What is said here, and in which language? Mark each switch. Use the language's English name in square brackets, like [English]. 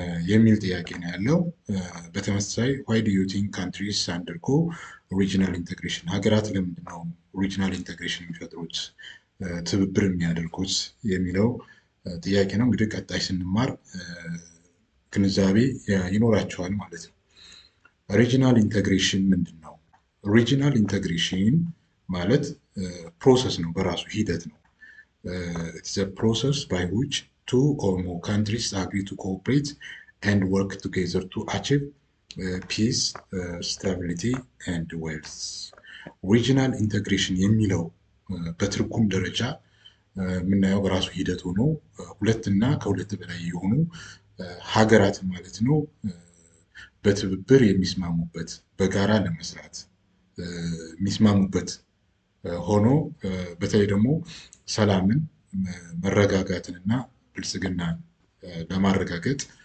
[Amharic] የሚል ጥያቄ ነው ያለው። በተመሳሳይ [English] ዋይ ዱ ዩ ቲንክ ካንትሪስ አንደርጎ ሪጂናል ኢንተግሬሽን፣ [Amharic] ሀገራት ለምንድን ነው ሪጂናል ኢንተግሬሽን የሚፈጥሩት ትብብር የሚያደርጉት የሚለው ጥያቄ ነው። እንግዲህ ቀጣይ ስንማር ግንዛቤ ይኖራቸዋል ማለት ነው። ሪጂናል ኢንተግሬሽን ምንድን ነው? ሪጂናል ኢንተግሬሽን ማለት ፕሮሰስ ነው፣ በራሱ ሂደት ነው። [English] ኢትስ አ ፕሮሰስ ባይ ዊች two or more countries agree to cooperate and work together to achieve peace, stability and wealth. [Amharic] ሪጂናል ኢንተግሬሽን የሚለው በትርጉም ደረጃ የምናየው በራሱ ሂደት ሆኖ ሁለት እና ከሁለት በላይ የሆኑ ሀገራት ማለት ነው በትብብር የሚስማሙበት፣ በጋራ ለመስራት የሚስማሙበት ሆኖ በተለይ ደግሞ ሰላምን፣ መረጋጋትንና ብልጽግናን ለማረጋገጥ